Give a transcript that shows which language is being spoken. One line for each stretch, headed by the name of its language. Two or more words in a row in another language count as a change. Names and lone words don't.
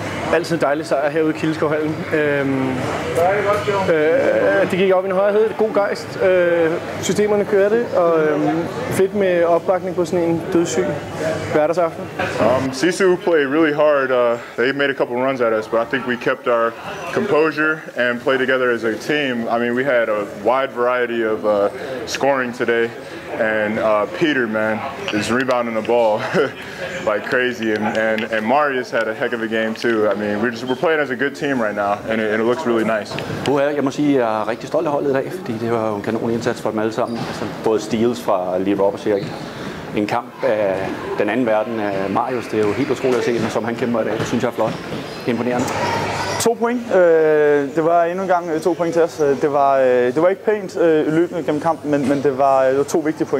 Danish: Altid en dejlig sejr herude i Kildeskovhallen. Det gik op i en højhed, god gejst. Systemerne kørte, og fedt med opbakning på sådan en dødssyg hverdagsaften.
English: Sisu played really hard. They made a couple runs at us, but I think we kept our composure and played together as a team. I mean, we had a wide variety of scoring today. And Peter, man, is rebounding the ball like crazy, and Marius had a heck of a game too. I mean, we're playing as a good team right now, and it looks really nice.
Danish: Jeg må sige, at jeg er rigtig stolt af holdet i dag, fordi det var jo en kanonindsats for dem alle sammen. Altså, både steals fra Lee Roberts og en kamp af den anden verden af Marius. Det er jo helt utroligt at se, som han kæmper i dag. Det synes jeg er flot. Imponerende. 2 point. Det var endnu en gang 2 point til os. Det var ikke pænt løbende gennem kampen, men det var 2 vigtige point.